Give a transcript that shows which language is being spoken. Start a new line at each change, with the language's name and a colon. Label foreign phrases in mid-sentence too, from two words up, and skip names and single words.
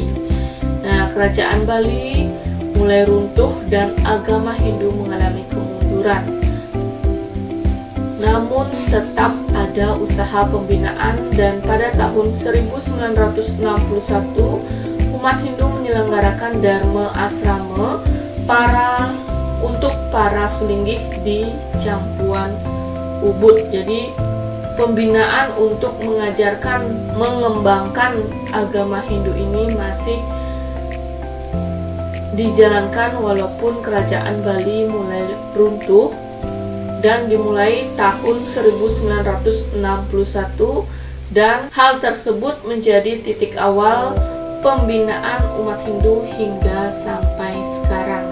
Indonesian: Nah, Kerajaan Bali mulai runtuh dan agama Hindu mengalami kemunduran. Namun tetap ada usaha pembinaan dan pada tahun 1961 umat Hindu menyelenggarakan Dharma Asrama untuk para sulinggih di Campuan Ubud. Jadi pembinaan untuk mengembangkan agama Hindu ini masih dijalankan walaupun Kerajaan Bali mulai runtuh, dan dimulai tahun 1961, dan hal tersebut menjadi titik awal pembinaan umat Hindu hingga sampai sekarang.